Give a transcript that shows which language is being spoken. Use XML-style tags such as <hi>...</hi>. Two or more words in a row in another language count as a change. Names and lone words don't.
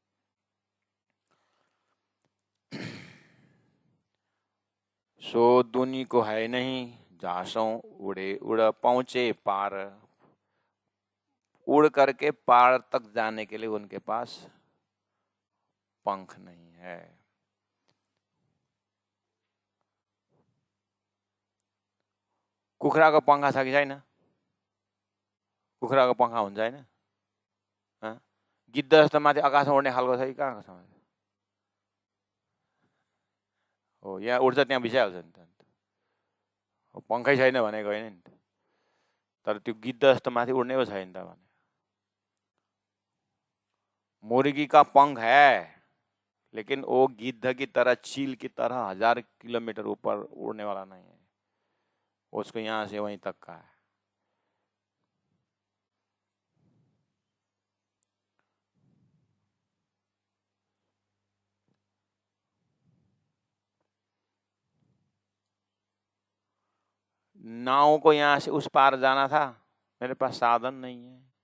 <hi>सो दुनी को है नहीं, जासों उड़े उड़ पहुंचे पार। उड़ करके पार तक जाने के लिए उनके पास पंख नहीं है।</hi> <ne>कुखुराको पंखा छ कि छैन? कुखुराको पंखा हुन्छ हैन? गिद्ध जस्तो माथि आकाशमा उड्ने खालको छ कि कहाँको छ? हो, यहाँ उड्छ त्यहाँ बिसाइहाल्छ नि त। पंखै छैन भनेको होइन नि त, तर त्यो गिद्ध जस्तो माथि उड्ने पो छैन त भने।</ne> <hi>मुर्गी का पंख है, लेकिन वो गिद्ध की तरह, चील की तरह 1000 किलोमीटर ऊपर उड़ने वाला नहीं है। उसको यहाँ से वहीं तक का है। नाव को यहाँ से उस पार जाना था, मेरे पास साधन नहीं है।</hi>